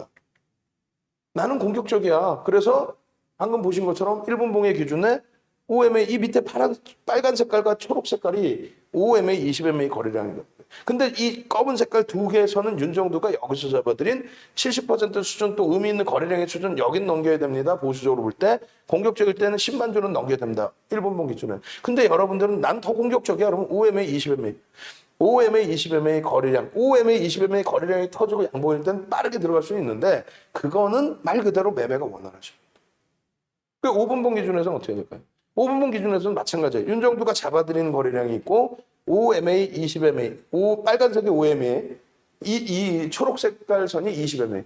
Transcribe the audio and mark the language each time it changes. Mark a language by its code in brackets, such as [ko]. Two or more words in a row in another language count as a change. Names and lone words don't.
[ko] 나는 공격적이야. 그래서 방금 보신 것처럼 1분봉의 기준에 5MA 이 밑에 빨간 색깔과 초록 색깔이 5MA, 20MA 거래량입니다. 근데 이 검은 색깔 두 개에서는 윤정두가 여기서 잡아들인 70% 수준 또 의미 있는 거래량의 수준 여긴 넘겨야 됩니다. 보수적으로 볼 때 공격적일 때는 10만 주는 넘겨야 됩니다. 1분봉 기준에. 근데 여러분들은 난 더 공격적이야. 그러면 5MA, 20MA. 5MA, 20MA 거래량, 5MA, 20MA 거래량이 터지고 양봉일 땐 빠르게 들어갈 수 있는데 그거는 말 그대로 매매가 원활하십니다. 그 5분봉 기준에서는 어떻게 될까요? 5분봉 기준에서는 마찬가지예요. 윤정두가 잡아들이는 거래량이 있고 5MA, 20MA, 빨간색이 5MA, 이 초록 색깔 선이 20MA.